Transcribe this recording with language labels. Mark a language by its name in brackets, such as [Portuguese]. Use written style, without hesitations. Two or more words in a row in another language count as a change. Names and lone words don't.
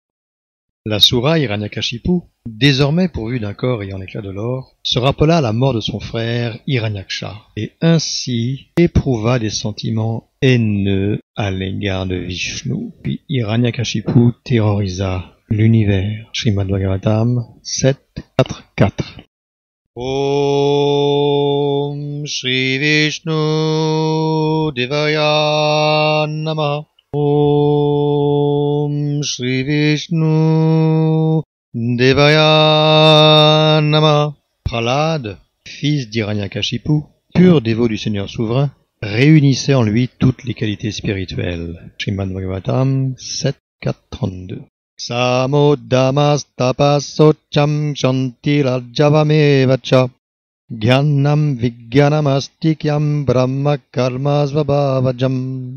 [French] La Sura Hiranyakashipu, désormais pourvue d'un corps ayant l'éclat de l'or, se rappela la mort de son frère Hiranyaksha, et ainsi éprouva des sentiments haineux à l'égard de Vishnu. Puis Hiranyakashipu terrorisa l'univers. Srimad Bhagavatam 7, 4, 4. [Sanskrit] ओम् श्री विष्णु देवाय नमः. ओम् श्री विष्णु देवाय नमः. [French] Prahlad, fils d'Hiranyakashipu, pur dévot du Seigneur souverain, réunissait en lui toutes les qualités spirituelles. Srimad Bhagavatam 7, 4, 32. [Sanskrit] शमोदमस्तपःशौचं क्षान्तिरार्जवमेवच ज्ञानं विज्ञानमास्तिक्यं ब्रह्म कर्मस्वभावजम्.